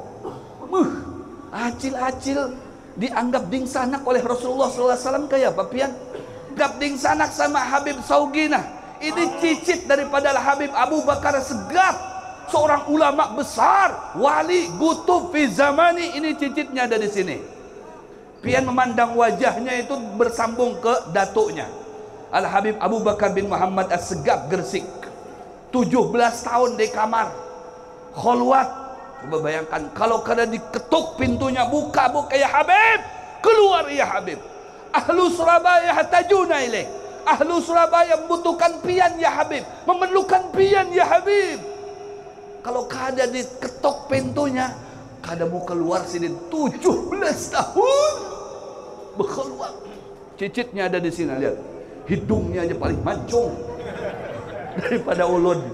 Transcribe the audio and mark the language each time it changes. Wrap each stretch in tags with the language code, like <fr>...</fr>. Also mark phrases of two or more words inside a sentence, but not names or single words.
<bjn>Acil-acil dianggap dingsanak oleh Rasulullah SAW kayak apa pian? Anggap dingsanak sama Habib Saugina. Ini cicit daripada Habib Abu Bakar Segaf, seorang ulama besar, wali</bjn> <ar>قطب في زمانه.</ar> <id>Ini cicitnya ada di sini. Pian memandang wajahnya itu bersambung ke datuknya, Al Habib Abu Bakar bin Muhammad As-Segaf Gresik. 17 tahun di kamar kholwat.</id> <bjn>Coba bayangkan kalau kada diketuk pintunya, buka ya Habib, keluar ya Habib.</bjn> <ar>أهل سورابايا حاجتنا إليه.</ar> <id>Ahlu Surabaya membutuhkan pian ya Habib, memerlukan pian ya Habib.</id> <bjn>Kalau kada diketok pintunya, kada mau keluar sini 17 tahun berkeluar. Cicitnya ada di sini, lihat. Hidungnya aja paling mancung daripada ulun.</bjn>